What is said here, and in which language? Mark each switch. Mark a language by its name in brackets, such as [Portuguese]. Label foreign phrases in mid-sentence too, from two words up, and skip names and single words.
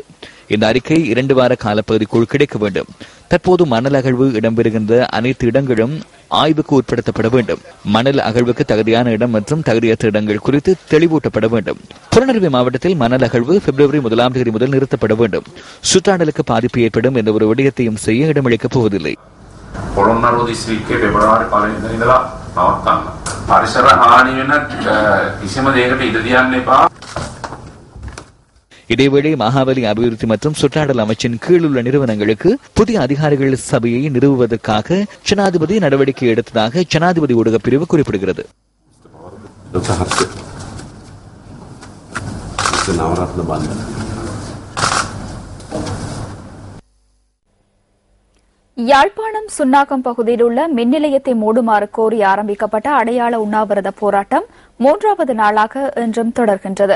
[Tamil] இந்த அறிக்கை 2 வார காலப்பகுதிக்குள் கிடைக்க வேண்டும். தற்போது மணல் அகழ்வு இடம்பெறுகின்ற அனைத்து இடங்களும் ஆய்வுக்கு உட்படுத்தப்பட வேண்டும். மணல் அகழ்வுக்கு தகுதியான இடம் மற்றும் தகுதியற்ற இடங்கள் குறித்து தெளிவூட்டப்பட வேண்டும். புறநறுவை மாவட்டத்தில் மணல் அகழ்வு பிப்ரவரி 1 முதல் நிறுத்தப்பட வேண்டும். சுற்றாடலுக்கு பாதிப்பு ஏற்படும் எந்த ஒரு விடயத்தையும் செய்ய இடமளிக்கப் போவதில்லை. [Sinhala] පොළොන්නරුව දිස්ත්‍රික්කයේ පෙබරවාරි 1 ඉඳලා නවත්තන්න. පරිසර හානි වෙන කිසිම දෙයකට ඉඩ තියන්න එපා. [Tamil] இதேவேளை மகாவலி அபிவிருத்தி மற்றும் சுற்றாடல் அமைச்சின் கீழ் உள்ள நிறுவனங்களுக்கு புதிய அதிகாரிகள் சபையை நிறுவுவதற்காக ஜனாதிபதி நடவடிக்கை எடுத்ததாக ஜனாதிபதி ஊடக பிரிவு குறிப்பிடுகிறது. யாழ்ப்பாணம் சுன்னாகம் பகுதியில் உள்ள மின் நிலையத்தை மூடுமாறு கோரி ஆரம்பிக்கப்பட்ட அடையாள உண்ணாவிரத போராட்டம் 3வது நாளாக இன்றும் தொடர்கின்றது.